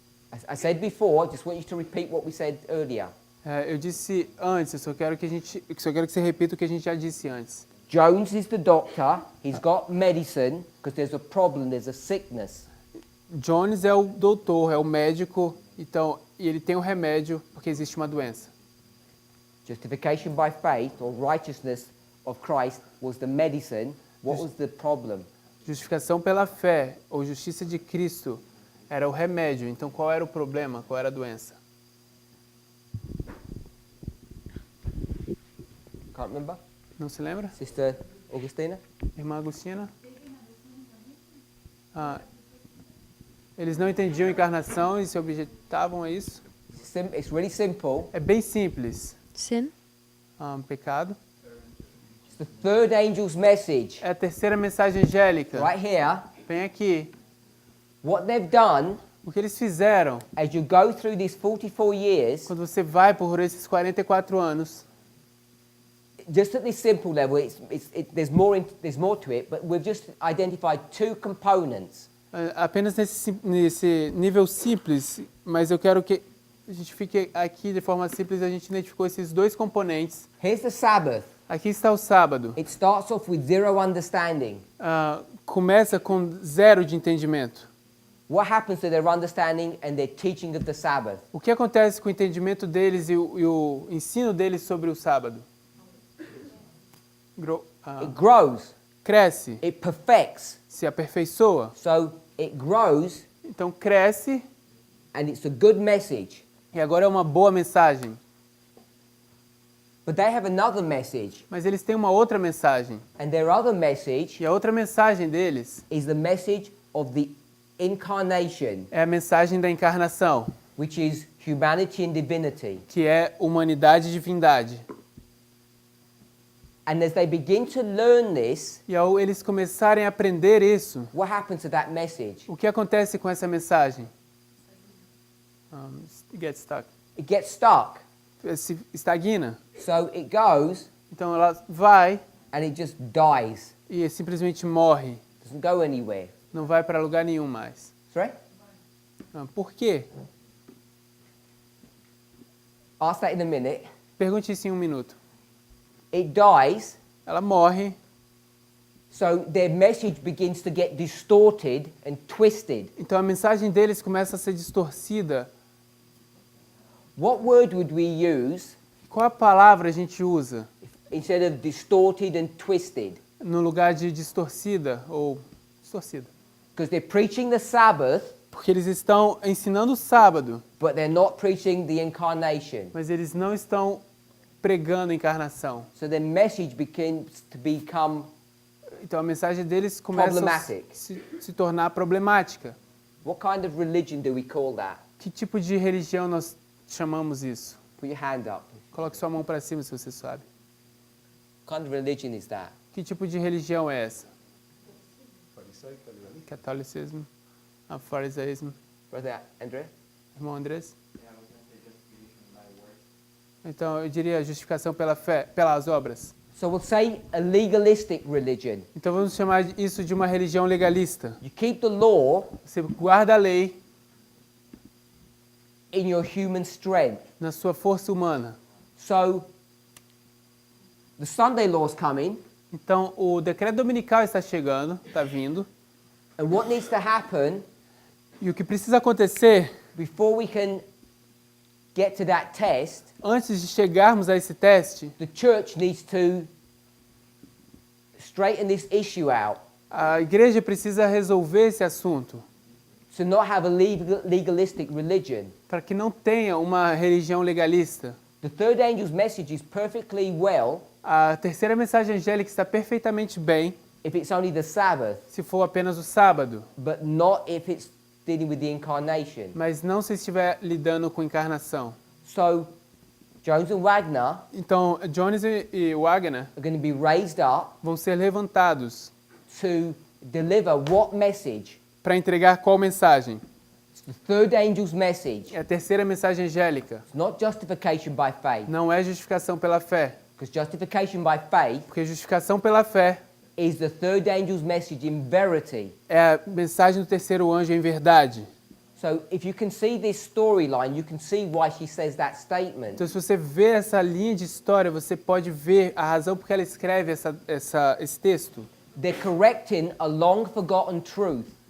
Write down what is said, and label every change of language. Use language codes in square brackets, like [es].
[en] I said before, I just want you to repeat what we said earlier. [pt] Eu disse antes, eu só quero que você repita o que a gente já disse antes. [en] Jones is the doctor. He's got medicine because there's a problem, there's a sickness. [pt] Jones é o doutor, é o médico, então, e ele tem um remédio porque existe uma doença. [en] Justification by faith or righteousness of Christ was the medicine. What was the problem? [pt] Justificação pela fé ou justiça de Cristo era o remédio. Então, qual era o problema? Qual era a doença? [en] Can't remember? [pt] Não se lembra? [en] Sister Augustina? [pt] Irmã Agostina? Eles não entendiam a encarnação e se objetavam a isso. [en] It's really simple. [pt] É bem simples. [en] Sin? [pt] Pecado. [en] It's the third angel's message. [pt] É a terceira mensagem angélica. [en] Right here. [pt] Vem aqui. [en] What they've done, [pt] O que eles fizeram, [en] as you go through these 44 years, [pt] quando você vai por esses 44 anos, [en] just at this simple level, there's more to it, but we've just identified two components. [pt] apenas nesse nível simples, mas eu quero que a gente fique aqui de forma simples, a gente identificou esses dois componentes. [en] Here's the Sabbath. [pt] Aqui está o sábado. [en] It starts off with zero understanding. [pt] Começa com zero de entendimento. [en] What happens to their understanding and their teaching of the Sabbath? [pt] O que acontece com o entendimento deles e o ensino deles sobre o sábado? [en] It grows. [pt] Cresce, [en] It perfects. [pt] se aperfeiçoa. [en] So it grows, [pt] Então cresce [en] and it's a good message. [pt] e agora é uma boa mensagem. [en] But they have another message, [pt] Mas eles têm uma outra mensagem. [en] and their other message [pt] E a outra mensagem deles [en] is the message of the incarnation, [pt] é a mensagem da encarnação, [en] which is humanity and divinity. [pt] que é humanidade e divindade. [en] And as they begin to learn this, [pt] E ao eles começarem a aprender isso, [en] what happens to that message? [pt] o que acontece com essa mensagem? [en] Get stuck. It gets stuck. [pt] Se estagna. [en] So it goes [pt] Então ela vai [en] and it just dies. [pt] e simplesmente morre. [en] Doesn't go anywhere. [pt] Não vai para lugar nenhum mais. [en] Sorry? [pt] Por quê? [en] Ask that in a minute. [pt] Pergunte isso em 1 minuto. [en] It dies, [pt] Ela morre, [en] so their message begins to get distorted and twisted. [pt] então a mensagem deles começa a ser distorcida. [en] What word would we use [pt] Qual a palavra a gente usa [en] instead of distorted and twisted? [pt] no lugar de distorcida ou distorcida? [en] Because they're preaching the Sabbath, [pt] Porque eles estão ensinando o sábado, [en] but they're not preaching the incarnation. [pt] mas eles não estão pregando a encarnação. [en] So their message begins to become [pt] Então a mensagem deles começa a [en] Problematic. [pt] se tornar problemática. [en] what kind of religion do we call that? [pt] Que tipo de religião nós chamamos isso? [en] Put your hand up. [pt] Coloque sua mão para cima se você sabe. [en] What kind of religion is that? [pt] Que tipo de religião é essa? Catolicismo, farisaísmo. [en] Brother Andrea? [pt] Irmão Andrés? Então eu diria justificação pela fé, pelas obras. [en] So we'll say a legalistic religion. [pt] Então vamos chamar isso de uma religião legalista. [en] You keep the law [pt] Você guarda a lei [en] in your human strength. [pt] na sua força humana. [en] So the Sunday law's coming. [pt] Então, o decreto dominical está chegando, está vindo. [en] And what needs to happen [pt] E o que precisa acontecer, [en] before we can get to that test, [pt] antes de chegarmos a esse teste, [en] the church needs to straighten this issue out. [pt] a igreja precisa resolver esse assunto, [en] To not have a legalistic religion. [pt] para que não tenha uma religião legalista. [en] The third angel's message is perfectly well [pt] A terceira mensagem angélica está perfeitamente bem [en] if it's only the Sabbath, [pt] se for apenas o sábado, [en] but not if it's dealing with the incarnation. [pt] mas não se estiver lidando com encarnação. [en] So, Jones and Wagner [pt] Então, Jones e Wagner [en] are going to be raised up [pt] vão ser levantados [en] to deliver what message? [pt] para entregar qual mensagem? [en] It's the third angel's message. [pt] É a terceira mensagem angélica. [en] It's not justification by faith, [pt] Não é justificação pela fé, [en] because justification by faith [pt] porque justificação pela fé [en] is the third angel's message in verity. [pt] é a mensagem do terceiro anjo em verdade. [en] So if you can see this storyline, you can see why she says that statement. [pt] Então, se você vê essa linha de história, você pode ver a razão por que ela escreve esse texto. [en] They're correcting a long forgotten truth.